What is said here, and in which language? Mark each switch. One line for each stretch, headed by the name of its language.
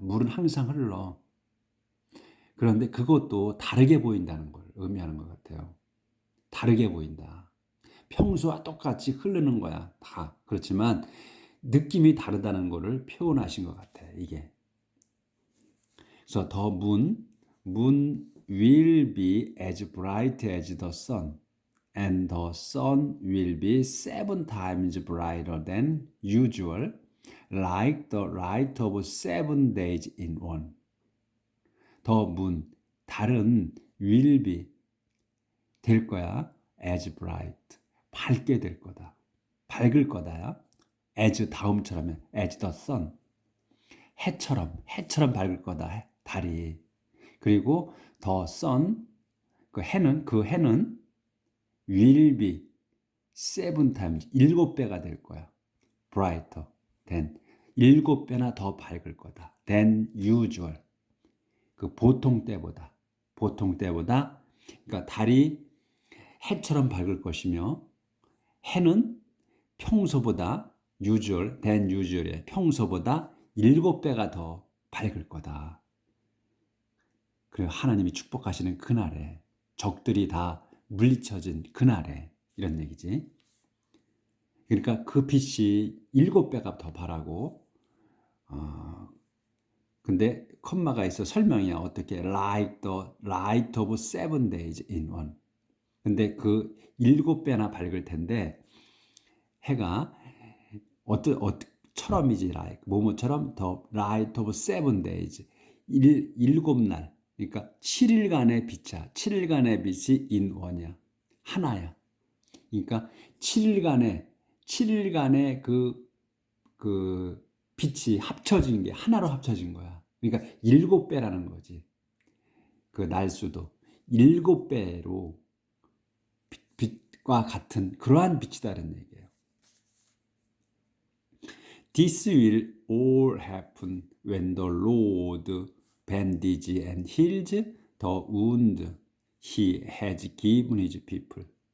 Korean: 물은 항상 흘러. 그런데 그것도 다르게 보인다는 걸 의미하는 것 같아요. 다르게 보인다. 평소와 똑같이 흐르는 거야. 다. 그렇지만 느낌이 다르다는 것을 표현하신 것 같아. 이게.
English: 그래서 the moon will be as bright as the sun. And the sun will be 7 times brighter than usual, like the light of 7 days in one. The moon,
Korean: 달은
English: will be,
Korean: 될 거야.
English: as bright,
Korean: 밝게 될 거다. 밝을 거다. as 다음처럼,
English: as the sun,
Korean: 해처럼 밝을 거다. 달이. 그리고
English: the sun,
Korean: 그 해는
English: will be 7 times,
Korean: 7배가 될 거야.
English: brighter than,
Korean: 7배나 더 밝을 거다.
English: than usual,
Korean: 그 보통 때보다. 그러니까 달이 해처럼 밝을 것이며 해는 평소보다
English: than usual
Korean: 에 평소보다 7배가 더 밝을 거다. 그리고 하나님이 축복하시는 그날에, 적들이 다 물리쳐진 그날에, 이런 얘기지. 그러니까 그 빛이 7배가 더 바라고, 근데 컴마가 있어 설명이야. 어떻게
English: like the light of 7 days in one.
Korean: 근데 그 7배나 밝을 텐데 해가 처럼이지 like 뭐뭐처럼
English: the light of 7 days
Korean: 일곱 날 그러니까 7일간의 빛이야. 7일간의 빛이
English: in one
Korean: 이야. 하나야. 그러니까 7일간의 그 빛이 합쳐진 게 하나로 합쳐진 거야. 그러니까 7배라는 거지. 그 날수도 7배로 빛과 같은 그러한 빛이다는 얘기예요.
English: This will all happen when the Lord bandages and heals the wound he has given his people.